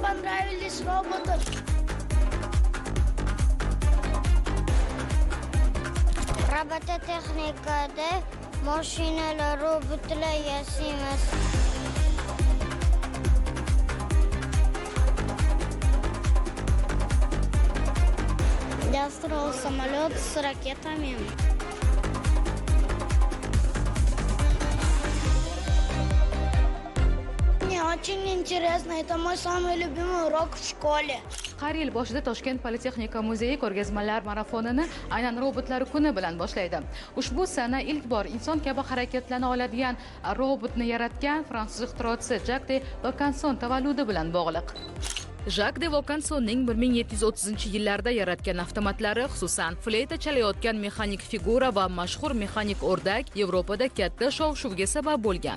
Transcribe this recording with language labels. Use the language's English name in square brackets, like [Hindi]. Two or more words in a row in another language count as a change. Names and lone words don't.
[Uzbek] driverless robotlar. Robototexnikada mashinalar, robotlar yasaymiz. [Russian] Я строил самолет с ракетами. Мне очень интересно, это мой самый любимый урок в школе. [Uzbek] Har yil boshida Toshkent Politexnika muzeyi ko'rgazmalar marafonini aynan robotlar kuni bilan boshlaydi. Ushbu sana ilk bor inson kabi harakatlana oladigan robotni yaratgan fransuz ixtirochisi Jak de Vaucanson tavalludi bilan bog'liq. Jak de Vaucansonning 1730-yillarda yaratgan avtomatlari, xususan fleyta chalayotgan mexanik figura va mashhur mexanik o'rdak Yevropada katta shov-shuvga sabab bo'lgan.